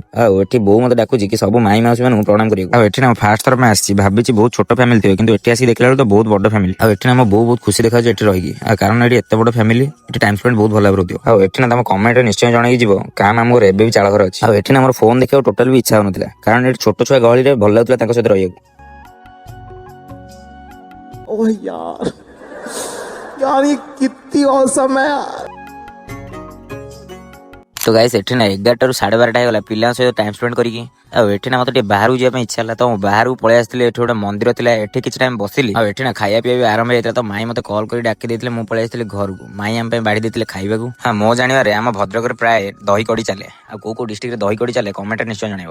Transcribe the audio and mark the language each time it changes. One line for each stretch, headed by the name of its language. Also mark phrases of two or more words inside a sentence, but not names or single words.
Odia: ଆଉ ଏଠି ବୋଉ ମତେ ଡାକୁଛି କି ସବୁ ମାଇ ମାଉସୀ ମାନଙ୍କୁ ପ୍ରଣାମ କରିବାକୁ। ଆଉ ଏଠି ନା ଫାର୍ଷ୍ଟ ଥର ପାଇଁ ଆସିଛି, ଭାବିଛି ବହୁତ ଛୋଟ ଫ୍ୟାମିଲି ଥିବ, କିନ୍ତୁ ଏଠି ଆସିକି ଦେଖିଲା ବେଳକୁ ତ ବହୁତ ବଡ ଫ୍ୟାମିଲି। ଆଉ ଏଠି ନା ମୋ ବୋଉ ବହୁତ ଖୁସି ଦେଖାଯାଉଛି ଏଠି ରହିକି, ଆଉ କାରଣ ଏଠି ଏତେ ବଡ ଫ୍ୟାମିଲି, ଏଠି
English: time spend
Odia: ବହୁତ ଭଲ ଭାବରେ ହଉଥିବ। ଆଉ ଏଠି ନା ତମ କମେଣ୍ଟରେ ନିଶ୍ଚୟ ଜଣେଇକି ଯିବ କାହା ମାମୁଁ ଘରେ ଏବେ ବି ଚାଳ ଘର ଅଛି। ଆଉ ଏଠି ନା ମୋର ଫୋନ ଦେଖିବାକୁ ଟୋଟାଲ ବି ଇଚ୍ଛା ହଉନଥିଲା, କାରଣ ଏଠି ଛୋଟ ଛୁଆ ଗହଳିରେ ଭଲ ଲାଗୁଥିଲା ତାଙ୍କ ସହିତ ରହିବାକୁ।
Hindi: ओह यार यार ये कितनी औसम है यार।
Odia: ତ ଗାଇସ୍ ଏଠି ନା 11ଟାରୁ 12:30 ହେଇଗଲା ପିଲାଙ୍କ ସହିତ
English: time spend
Odia: କରିକି। ଆଉ ଏଠି ନା ମତେ ଟିକେ ବାହାରକୁ ଯିବା ପାଇଁ ଇଚ୍ଛା ହେଲା, ତ ମୁଁ ବାହାରକୁ ପଳେଇ ଆସିଥିଲି। ଏଠି ଗୋଟେ ମନ୍ଦିର ଥିଲା, ଏଠି କିଛି ଟାଇମ ବସିଲି। ଆଉ ଏଠି ନା ଖାଇବା ପିଇବା ବି ଆରମ୍ଭ ହେଇଥିଲା, ତ ମାଇ ମତେ କଲ୍ କରି ଡାକି ଦେଇଥିଲେ, ମୁଁ ପଳେଇ ଆସିଥିଲି ଘରକୁ। ମାଇ ଆମ ପାଇଁ ବାଢି ଦେଇଥିଲେ ଖାଇବାକୁ। ହଁ ମୋ ଜାଣିବାରେ ଆମ ଭଦ୍ରକରେ ପ୍ରାୟ ଦହି କଡି ଚାଲେ। ଆଉ କୋଉ ଡିଷ୍ଟ୍ରିକ୍ଟରେ ଦହି କଡି ଚାଲେ କମେଣ୍ଟରେ ନିଶ୍ଚୟ ଜଣେଇବ।